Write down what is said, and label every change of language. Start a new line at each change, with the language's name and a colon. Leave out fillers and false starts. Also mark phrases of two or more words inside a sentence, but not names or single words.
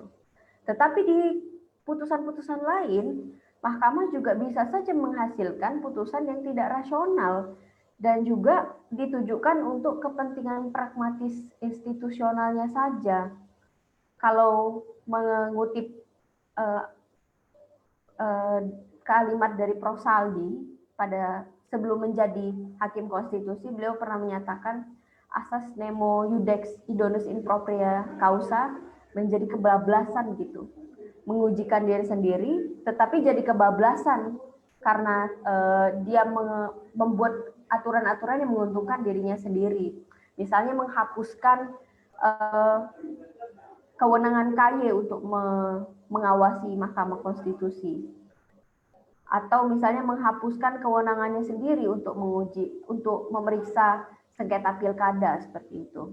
Indonesian: Tetapi di putusan-putusan lain, Mahkamah juga bisa saja menghasilkan putusan yang tidak rasional dan juga ditujukan untuk kepentingan pragmatis institusionalnya saja. Kalau mengutip kalimat dari Prof. Saldi pada sebelum menjadi hakim konstitusi, beliau pernah menyatakan asas
Latin: nemo iudex idonus in propria causa
Indonesian: menjadi kebablasan gitu, mengujikan diri sendiri, tetapi jadi kebablasan karena dia membuat aturan-aturan yang menguntungkan dirinya sendiri. Misalnya menghapuskan kewenangan KY untuk mengawasi Mahkamah Konstitusi, atau misalnya menghapuskan kewenangannya sendiri untuk memeriksa sengketa pilkada seperti itu.